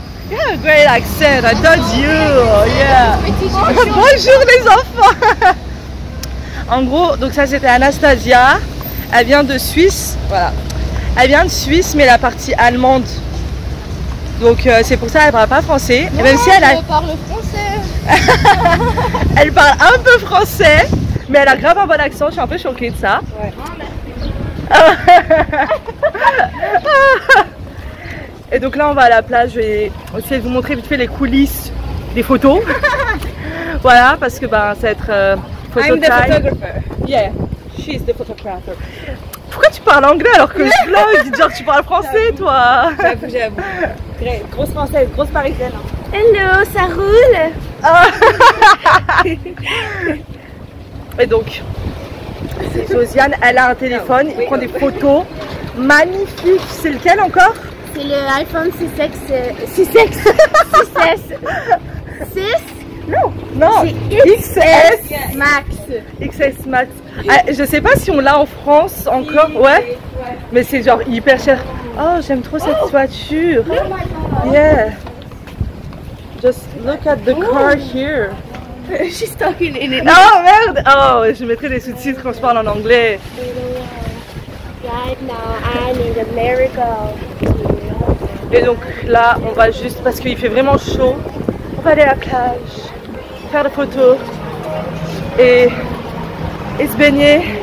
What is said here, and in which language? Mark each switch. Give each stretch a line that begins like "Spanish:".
English: Yeah, great accent, I told you. Yeah.
French: Bonjour les enfants. En gros, donc ça c'était Anastasia. Elle vient de Suisse, voilà. Elle vient de Suisse, mais la partie allemande. Donc c'est pour ça qu'elle parle pas français. Non, et même si elle parle français. Elle parle un peu français, mais elle a grave un bon accent. Je suis un peu choquée de ça. Ouais. Et donc là on va à la plage. Je vais essayer de vous montrer vite fait les coulisses des photos. Voilà, parce que ben ça va être photo time.
English: Yeah, she's the photographer.
French: Pourquoi tu parles anglais alors que je vlog? Genre tu parles français toi? J'avoue. Grosse française, grosse parisienne. Hello, ça roule? Et donc, c'est Josiane, elle a un téléphone, il prend des photos magnifiques. C'est lequel encore? C'est le iPhone 6S. 6S? 6? Non, XS Max. XS Max. Ah, je sais pas si on l'a en France encore, ouais. Mais c'est genre hyper cher. Oh, j'aime trop cette voiture.
English: Yeah. Just look at the car here. She's talking in it.
French: Oh merde. Oh, je mettrai des sous-titres quand je parle en anglais.
English: Right now I'm in America.
French: Et donc là, on va juste, parce qu'il fait vraiment chaud, on va aller à la plage, faire des photos et se baigner.